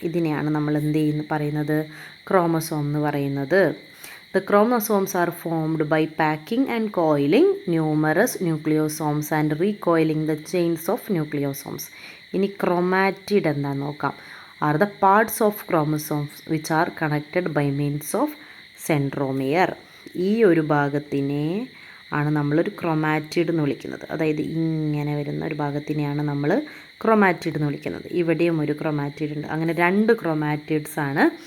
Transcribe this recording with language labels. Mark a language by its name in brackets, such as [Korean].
[Malayalam] ഇതിനെയാണ് നമ്മൾ എന്ത് പറയുന്നത്, ക്രോമസോം എന്ന് പറയുന്നത്. [English] The chromosomes are formed by packing and coiling numerous nucleosomes and recoiling the chains of nucleosomes. [Malayalam] ഇനി ക്രോമാറ്റിഡ് എന്താണെന്ന് നോക്കാം. [English] Are the parts of chromosomes which are connected by means of centromere. [Malayalam] ഈ ഒരു ഭാഗത്തിനെ ആണ് നമ്മളൊരു ക്രോമാറ്റിഡ് എന്ന് വിളിക്കുന്നത്. അതായത് ഇങ്ങനെ വരുന്ന ഒരു ഭാഗത്തിനെയാണ് നമ്മൾ ക്രോമാറ്റിഡ് എന്ന് വിളിക്കുന്നത്. ഇവിടെയും ഒരു ക്രോമാറ്റിഡ് ഉണ്ട്. അങ്ങനെ 2 ക്രോമാറ്റിഡ്സ് ആണ്.